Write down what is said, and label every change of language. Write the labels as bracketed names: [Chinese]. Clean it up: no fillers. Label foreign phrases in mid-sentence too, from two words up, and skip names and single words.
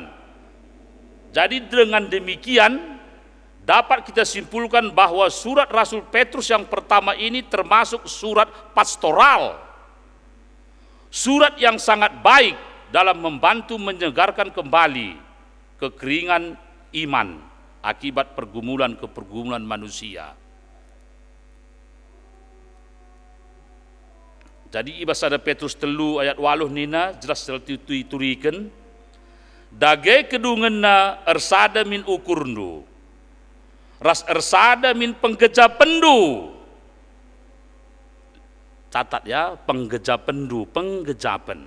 [Indonesian] Jadi dengan demikian dapat kita simpulkan bahwa surat Rasul Petrus yang pertama ini termasuk surat pastoral, surat yang sangat baik dalam membantu menyegarkan kembali kekeringan iman akibat pergumulan manusia. [Batak Karo] Jadi ibas ada Petrus 3 ayat 8 nina jelas turiken dage kedungenna ersada min ukurnu ras ersada min penggejapendu. [Indonesian] Catat ya, penggejapen.